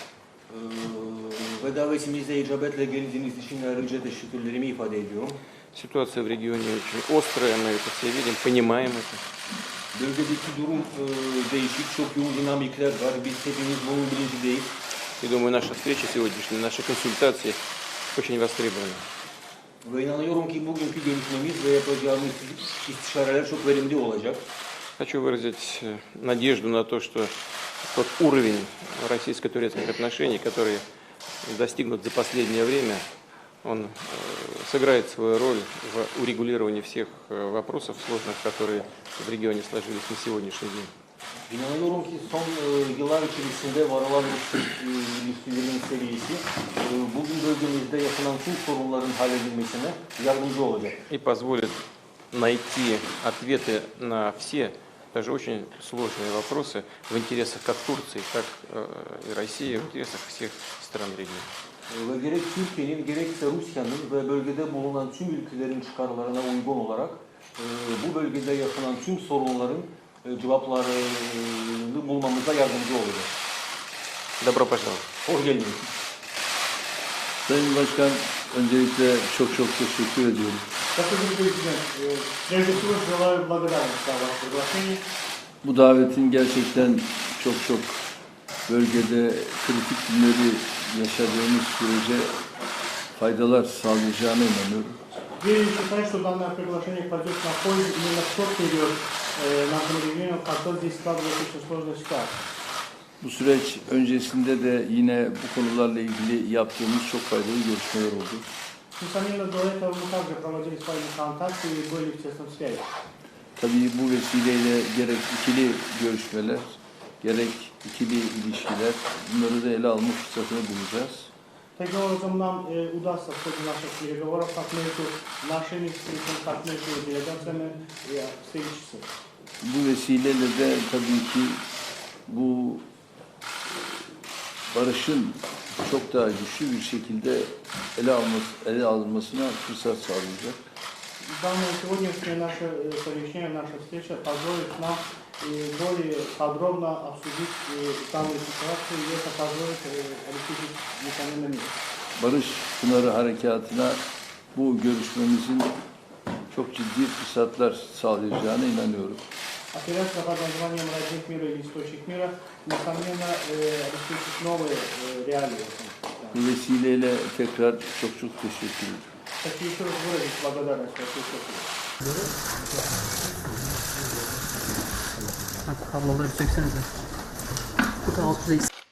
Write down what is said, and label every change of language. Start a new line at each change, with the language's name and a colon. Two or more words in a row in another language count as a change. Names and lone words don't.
Russian: Ситуация в регионе очень острая, мы это все видим, понимаем это. И думаю, наша встреча сегодняшняя, наши консультации очень востребованы.
Turkish: Ve inanıyorum ki bugünkü görüşmemiz ve yapacağımız istişareler çok verimli olacak.
Russian: Хочу выразить надежду на то, что тот уровень российско-турецких отношений, который достигнут за последнее время, он сыграет свою роль в урегулировании всех вопросов сложных, которые в регионе сложились на сегодняшний день.
Turkish: İnanıyorum ki son yıllar içerisinde varılan ilişkilerin seviyesi bugün bölgemizde yaşanan tüm sorunların halledilmesine yardımcı olacak.
Russian: И позволит найти ответы на все, даже очень сложные вопросы в интересах как Турции, так и России, в интересах всех стран региона.
Turkish: Ve gerek Türkiye'nin gerekse Rusya'nın ve bölgede bulunan tüm ülkelerin çıkarlarına uygun olarak bu bölgede yaşanan tüm sorunların cevaplarını bulmamıza yardımcı olacak.
Russian: Добро пожаловать.
Turkish: Hoş geldiniz. Sayın Başkan, öncelikle çok teşekkür ediyorum.
Russian: Господин президент, прежде всего желаю благодарность за ваше приглашение.
Turkish: Bu davetin gerçekten çok bölgede kritik günleri yaşadığımız sürece faydalar sağlayacağına inanıyorum.
Russian: Я считаю, что данное приглашение пойдет на пользу именно в тот период нашему региону, когда здесь складывается очень сложная ситуация.
Turkish: Bu süreç öncesinde de yine bu konularla ilgili yaptığımız çok faydalı görüşmeler oldu.
Russian: Несомненно, до этого мы также проводили с вами контакты и были в тесном связи.
Turkish: Tabii bu vesileyle gerek ikili görüşmeler, gerek ikili ilişkiler, bunları da ele alma fırsatını bulacağız.
Russian: Таким образом, нам удастся в ходе наших переговоров как между нашими как между делегациями и встретиться.
Turkish: Bu vesileyle de tabii ki bu barışın çok daha güçlü bir şekilde ele alınmasına fırsat sağlayacak.
Russian: Данное сегодняшнее наше совещание, наша встреча позволит нам более подробно обсудить данную ситуацию, и это позволит решить несомненно мир.
Turkish: Barış Pınarı Harekatı'na bu görüşmemizin çok ciddi fırsatlar sağlayacağına inanıyorum.
Russian: Операция под названием «Родник мира» или «Источник мира» несомненно обеспечит новые реалии.
Turkish: Bu vesileyle tekrar çok teşekkür ederim.
Russian: Хочу еще раз выразить благодарность России.
Turkish: Kabloları söksenize. Bu da 600